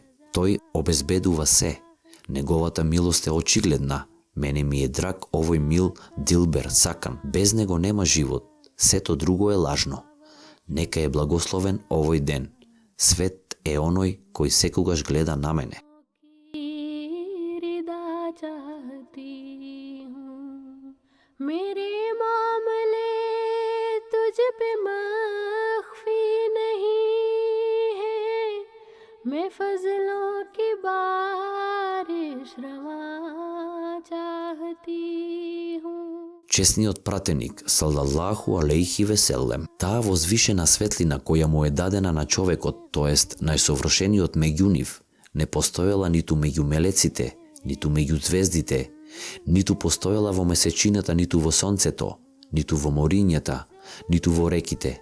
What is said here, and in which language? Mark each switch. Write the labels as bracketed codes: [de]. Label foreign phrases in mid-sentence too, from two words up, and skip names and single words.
[mk] Тој обезбедува се. Неговата милост е очигледна. Мене ми е драг овој мил Дилбер, сакан. Без него нема живот. Сето друго е лажно. Нека е благословен овој ден. Свет е оној кој секогаш гледа на мене. [ur] میرے معاملے تجھ پے مخفی نہیں ہے، میں فضلوں کی بارش روا چاہتی ہوں. [mk] Чесниот пратеник, [ar] صلى الله عليه وسلم, [mk] таа возвишена светлина која му е дадена на човекот, тоест најсовршениот меѓу нив, не постоела ниту меѓу мелеците, ниту меѓу звездите, ниту постоела во месечината, ниту во сонцето, ниту во морињата, ниту во реките.